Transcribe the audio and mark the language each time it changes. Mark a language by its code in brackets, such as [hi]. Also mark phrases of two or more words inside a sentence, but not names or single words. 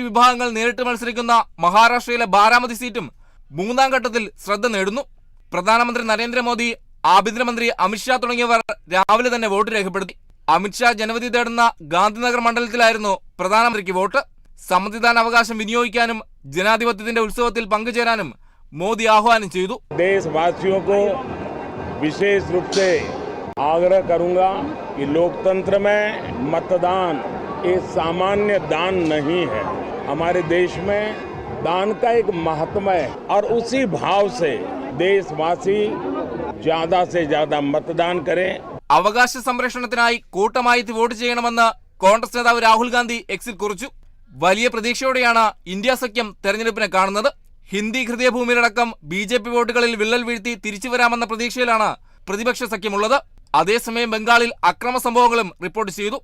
[ml] വിഭാഗങ്ങൾ നേരിട്ട് മത്സരിക്കുന്ന മഹാരാഷ്ട്രയിലെ ബാരാമതി സീറ്റും മൂന്നാം ഘട്ടത്തിൽ ശ്രദ്ധ നേടുന്നു. പ്രധാനമന്ത്രി നരേന്ദ്രമോദി, ആഭ്യന്തരമന്ത്രി അമിത്ഷാ തുടങ്ങിയവർ രാവിലെ തന്നെ വോട്ട് രേഖപ്പെടുത്തി. അമിത്ഷാ ജനവിധി തേടുന്ന ഗാന്ധിനഗർ മണ്ഡലത്തിലായിരുന്നു പ്രധാനമന്ത്രിക്ക് വോട്ട്. സമ്മതിദാനാവകാശം വിനിയോഗിക്കാനും ജനാധിപത്യത്തിന്റെ ഉത്സവത്തിൽ പങ്കുചേരാനും മോദി ആഹ്വാനം ചെയ്തു. [hi] देशवासियों को विशेष रूप से आग्रह करूंगा कि लोकतंत्र में मतदान एक सामान्य दान नहीं है. हमारे देश में दान का एक महत्व है और उसी भाव से देशवासी ज्यादा से ज्यादा मतदान करें. [ml] അവകാശ സംരക്ഷണത്തിനായി കൂട്ടമായി വോട്ട് ചെയ്യണമെന്ന് കോൺഗ്രസ് നേതാവ് രാഹുൽ ഗാന്ധി എക്സിൽ കുറിച്ചു. വലിയ പ്രതീക്ഷയോടെയാണ് ഇന്ത്യ സഖ്യം തെരഞ്ഞെടുപ്പിനെ കാണുന്നത്. ഹിന്ദി ഹൃദയഭൂമിയിലടക്കം ബി.ജെ.പി. വോട്ടുകളിൽ വിള്ളൽ വീഴ്ത്തി തിരിച്ചു വരാമെന്ന പ്രതീക്ഷയിലാണ് പ്രതിപക്ഷ സഖ്യമുള്ളത്. അതേസമയം ബംഗാളിൽ അക്രമ സംഭവങ്ങളും റിപ്പോർട്ട് ചെയ്തു.